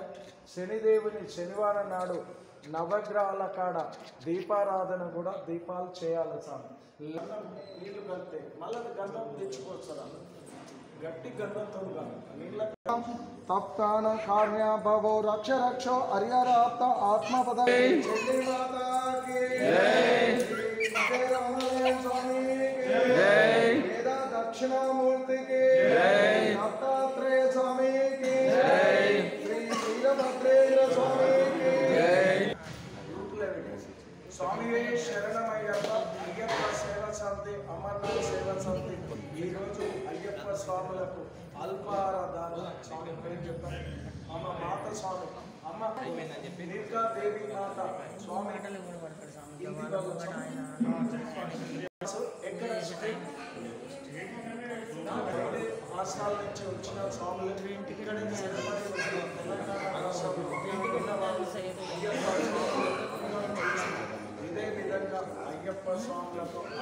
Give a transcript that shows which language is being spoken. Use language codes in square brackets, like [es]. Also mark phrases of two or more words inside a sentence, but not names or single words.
[te] శనిదేవుని శనివారం నాడు నవగ్రహాల కాడ దీపారాధన కూడా దీపాలు చేయాలి స్వామి. నీళ్ళు కలితే మళ్ళీ గంధం తెచ్చుకోవచ్చు. గట్టి గంధంతో నీళ్ళ [sa] तप्तान कार्य भवो रक्ष रक्षो हरिहराप्त आत्मपद [hi] चंडी माता की जय रामलय स्वामी की जय वेद दक्षिणामूर्ति की जय दत्तात्रेय स्वामी की जय श्री वीरभद्रेन्द्र स्वामी की जय [te] स्वामी शरणमయ్యప్ప అయ్యప్ప సేవ సమితి అమర్నాథ్ సేవ సమితి ఈరోజు అయ్యప్ప స్వాములకు అల్పాహార దాన స్వామి పేరు చెప్పారు అమ్మ మాత స్వామి అమ్మ నిర్గాదేవి మాత స్వామి ఎక్కడ రాష్ట్రాల నుంచి వచ్చిన స్వాములు ఇక్కడ తెలంగాణ రాష్ట్రంలో ఉన్న వాళ్ళు ఇదే విధంగా అయ్యప్ప స్వాములకు